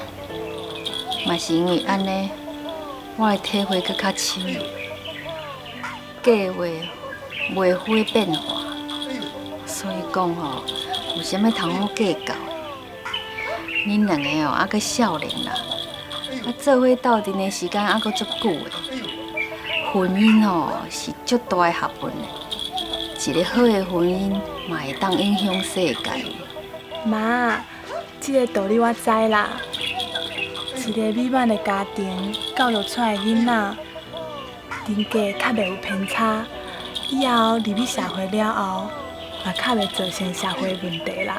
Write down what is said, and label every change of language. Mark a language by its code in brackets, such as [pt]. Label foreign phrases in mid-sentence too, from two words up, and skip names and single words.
[nan] 嘛是因为安尼，我的体会搁较深，计划袂会变化，所以讲吼，有啥物通好计较的？恁两个哦，还阁少年啦，啊，做伙斗阵的时间还阁足久的。婚姻哦，是足大的学问的。一个好的婚姻，嘛会当影响世界。妈，这个道理我知啦。一个美满的家庭教育出来的囡仔，人格较袂有偏差，以后入去社会了后，嘛较袂造成社会问题啦。